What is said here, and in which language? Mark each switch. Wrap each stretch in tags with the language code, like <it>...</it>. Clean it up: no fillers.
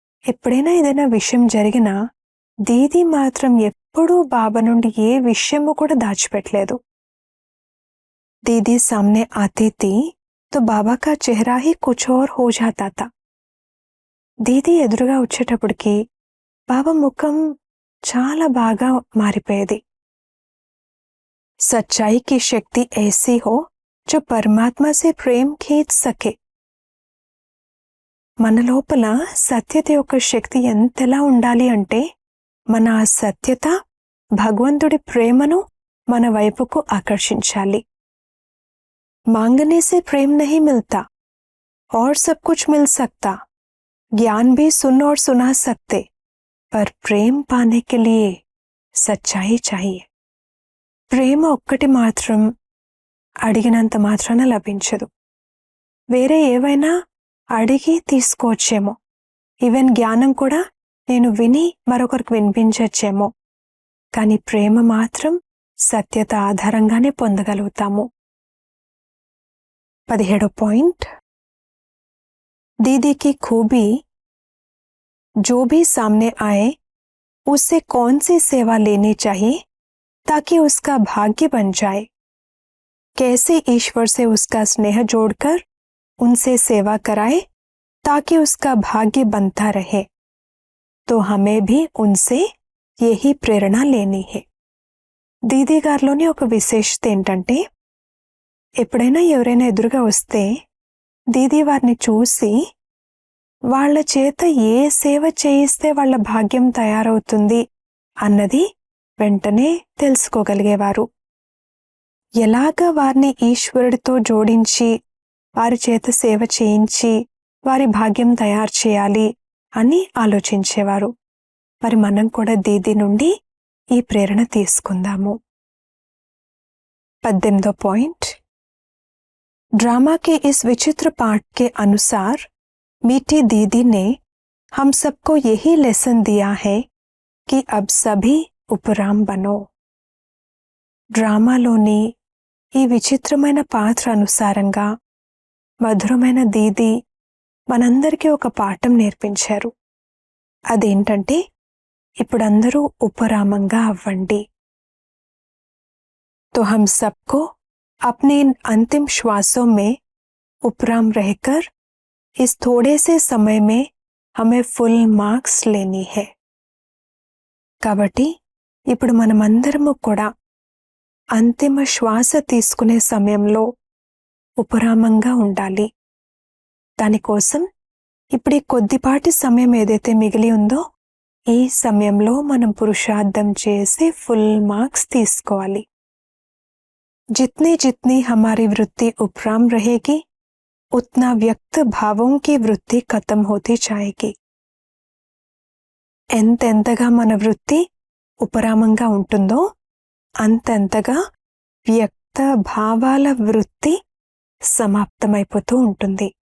<te>ఎప్పుడైనా ఏదైనా విషయం జరిగినా దీదీ మాత్రం ఎప్పుడూ బాబా నుండి ఏ విషయము కూడా దాచిపెట్టలేదు.</te> <hi>దీదీ సామ్నే ఆతీ థీ తో బాబా కా చెహరా హీ కుచ్ ఔర్ హో జాతా థా.</hi> <te>దీదీ ఎదురుగా వచ్చేటప్పటికి బాబా ముఖం చాలా బాగా మారిపోయేది.</te> <hi>సచ్చాయి కి శక్తి ఐసీ హో जो परमात्मा से प्रेम खींच सके.</hi> <te>మన లోపల సత్యత యొక్క శక్తి ఎంతలా ఉండాలి అంటే మన ఆ సత్యత భగవంతుడి ప్రేమను మన వైపుకు ఆకర్షించాలి.</te> <hi>मांगने से प्रेम नहीं मिलता और सब कुछ मिल सकता. ज्ञान भी सुन और सुना सकते, पर प्रेम पाने के लिए सच्चाई चाहिए.</hi> <te>ప్రేమ ఒక్కటి మాత్రం అడిగినంత మాత్రాన లభించదు. వేరే ఏవైనా అడిగి తీసుకోవచ్చేమో, ఈవెన్ జ్ఞానం కూడా నేను విని మరొకరికి వినిపించచ్చేమో, కానీ ప్రేమ మాత్రం సత్యత ఆధారంగానే పొందగలుగుతాము. 17వ పాయింట్.</te> <hi>दीदी की खूबी जो भी सामने आए उससे कौन सी सेवा लेनी चाहिए ताकि उसका भाग्य बन जाए. कैसे ईश्वर से उसका स्नेह जोड़कर उनसे सेवा कराए ताकि उसका भाग्य बनता रहे. तो हमें भी उनसे यही प्रेरणा लेनी है.</hi> <te>దీదీ గారిలోని ఒక విశేషత ఏంటంటే, ఎప్పుడైనా ఎవరైనా ఎదురుగా వస్తే దీదీ వారిని చూసి వాళ్ళ చేత ఏ సేవ చేయిస్తే వాళ్ళ భాగ్యం తయారవుతుంది అన్నది వెంటనే తెలుసుకోగలిగేవారు. ఎలాగ వారిని ఈశ్వరుడితో జోడించి వారి చేత సేవ చేయించి వారి భాగ్యం తయారు చేయాలి అని ఆలోచించేవారు. మరి మనం కూడా దీదీ నుండి ఈ ప్రేరణ తీసుకుందాము. 18వ పాయింట్.</te> <hi>ड्रामा के इस विचित्र पाठ के अनुसार मीठी दीदी ने हम सबको यही लेसन दिया है कि अब सभी उपराम बनो.</hi> <te>డ్రామాలోని ఈ విచిత్రమైన పాత్ర అనుసారంగా మధురమైన దీదీ మనందరికీ ఒక పాఠం నేర్పించారు. అదేంటంటే, ఇప్పుడందరూ ఉపరామంగా అవ్వండి.</te> <hi>तो हम सबको अपने इन अंतिम श्वासों में उपराम रहकर इस थोड़े से समय में हमें फुल మార్క్స్ लेनी है.</hi> <te>కాబట్టి ఇప్పుడు మనమందరము కూడా అంతిమ శ్వాస తీసుకునే సమయంలో ఉపరామంగా ఉండాలి. దానికోసం ఇప్పుడు ఈ కొద్దిపాటి సమయం ఏదైతే మిగిలి ఉందో ఈ సమయంలో మనం పురుషార్థం చేసి ఫుల్ మార్క్స్ తీసుకోవాలి.</te> <hi>जितनी जितनी हमारी वृत्ति उपराम रहेगी उतना व्यक्त भावों की वृत्ति खत्म होती जाएगी.</hi> <te>ఎంతెంతగా మన వృత్తి ఉపరామంగా ఉంటుందో అంతెంతగా వ్యక్త భావాల వృత్తి సమాప్తమైపోతూ ఉంటుంది.</te>